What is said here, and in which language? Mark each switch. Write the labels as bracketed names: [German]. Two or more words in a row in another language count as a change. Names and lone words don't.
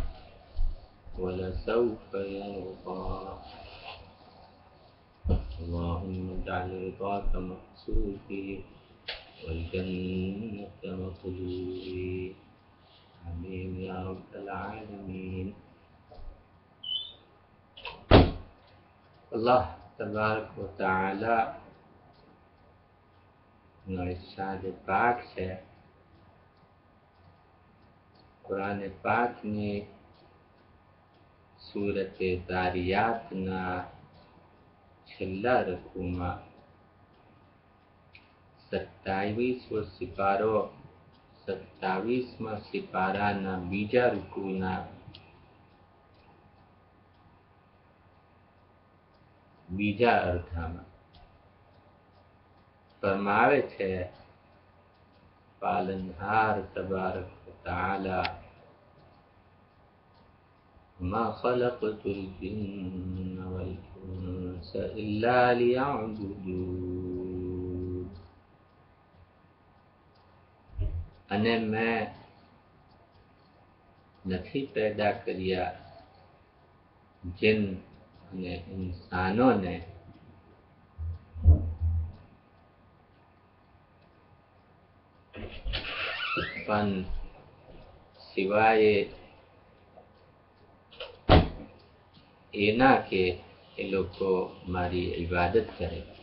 [Arabic] ولسوف يرضى اللهم اجعل رضاك مقصودي والجنة مطلوبي آمين يا رب العالمين. [Gujarati] Allah [Arabic] تبارك وتعالى [Gujarati] નો ઇરશાદ પાક છે. કુરાન પાકની સૂરત ઝારિયાતના છેલ્લા રકૂમાં 27વો સિપારો 27મા સિપારાના બીજા રૂકુના બીજા અર્થમાં ફરમાવે છે પાલનહાર [Arabic] تبارك وتعالى ما خلقت الجن والإنس إلا [Gujarati] ليعبدون અને મેં નથી પેદા કર્યા જીન અને ઇન્સાનોને પણ સિવાય એના કે એ લોકો મારી ઇબાદત કરે.